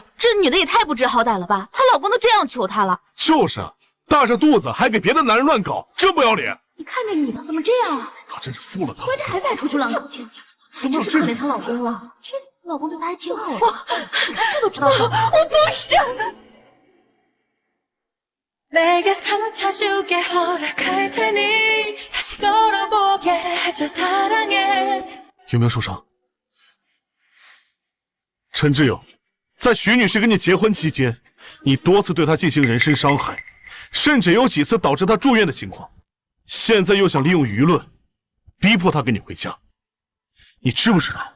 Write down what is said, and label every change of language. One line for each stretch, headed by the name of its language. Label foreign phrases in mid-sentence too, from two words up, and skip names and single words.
Chinese: 这女的也太不知好歹了吧！她老公都这样求她了。就是啊，大着肚子还给别的男人乱搞，真不要脸！你看这女的怎么这样啊？她真是负了她，怀着孩子还出去乱搞，真是可怜她老公了。这老公对她还挺好啊，你看这都知道说。我不是。
Korean: 내게 상처 주게 허락할 테니 다시 걸어보게 해줘 사랑해
Chinese: 有没有受伤？陈志友，在徐女士跟你结婚期间，你多次对她进行人身伤害，甚至有几次导致她住院的情况。现在又想利用舆论，逼迫她跟你回家，你知不知道？